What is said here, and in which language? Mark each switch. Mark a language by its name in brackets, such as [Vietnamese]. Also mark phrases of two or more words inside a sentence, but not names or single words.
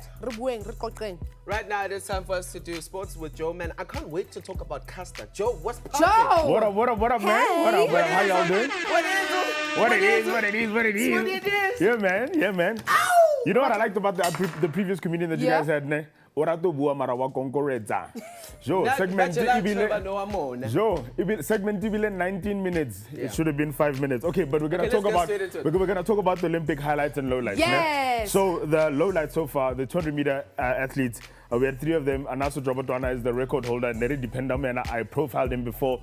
[English] Right now, it is time for us to do sports with Joe, man. I can't wait to talk about Caster. Joe, what's poppin'? Joe! What up, man? Hey. What up? How y'all doing? What What it is. Yeah, man. Ow! You know what I liked about the previous comedian that you Yeah. guys had, ne? [Tswana] orato bua mara wa konkoretsa. [English] Jo, segment segment ibile 19 minutes. It should have been 5 minutes. Okay, but we're gonna talk about the Olympic highlights and lowlights. Yes. So the lowlights so far, the 200-meter athletes, we had 3 of them. Anaso Drobotwana is the record holder. Neri Dependamena, I profiled him before.